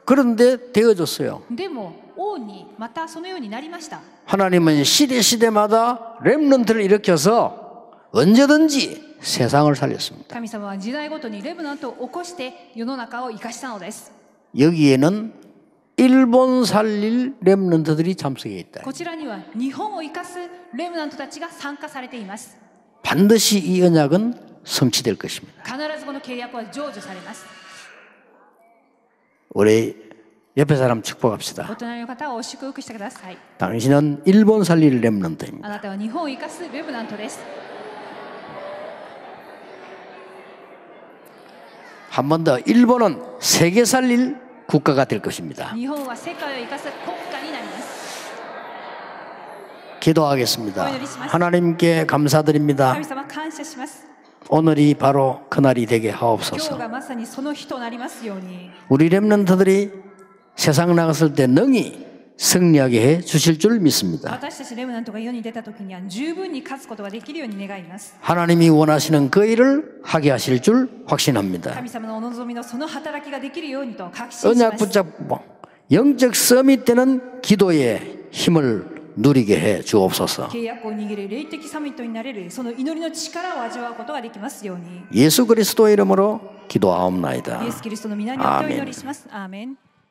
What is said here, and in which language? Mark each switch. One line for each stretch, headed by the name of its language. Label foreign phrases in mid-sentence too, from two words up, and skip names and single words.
Korean: 그런데 되어졌어요.
Japanese: でも王にまたそのようになりました。
Korean: 하나님은 시대마다 렘넌트를 일으켜서 언제든지 세상을 살렸습니다.
Japanese: 神様は時代ごとにレムナントを起こして世の中を生かしたのです。
Korean: 여기에는 일본 살릴 렘넌트들이 참석해 있다.
Japanese: こちらには日本を生かすレムナントたちが参加されています。
Korean: 반드시 이 언약은 성취될 것입니다.
Japanese: 必ずこの契約は成就されます。
Korean: 우리 옆에 사람 축복합시다.
Japanese: お隣の方を祝福してください。
Korean: 당신은 일본 살릴 렘넌트입니다.
Japanese: あなたは日本を生かすレムナントです。
Korean: 한 번 더 일본은 세계 살릴 국가가 될 것입니다.
Japanese: 日本は世界を生かす国家になります。
Korean: 기도하겠습니다. 하나님께 감사드립니다.
Japanese: 神様感謝します。
Korean: 오늘이 바로 그날이 되게
Japanese: 今日
Korean: 하옵소서.
Japanese: がまさにその日となりますように、
Korean: 우리 렘넌트들이 세상 나갔을 때 능히 승리하게 해 주실 줄 믿습니다.
Japanese: 私たちレムナントが世に出た時には十分に勝つことができるように願います。
Korean: 하나님이 원하시는 그 일을 하게 하실 줄 확신합니다.
Japanese: 神様のお望みのその働きができるようにと確信し
Korean: 언약
Japanese: ます。
Korean: 붙잡고 영적 서밋 때는 기도의 힘을 누리게 해 주옵소서.
Japanese: 契約を握る霊的サミットになれるその祈りの力を味わうことができますように。
Korean: 예수 그리스도의 이름으로 기도하옵나이다.
Japanese: イエス・キリストの皆によってお祈りします。アーメン。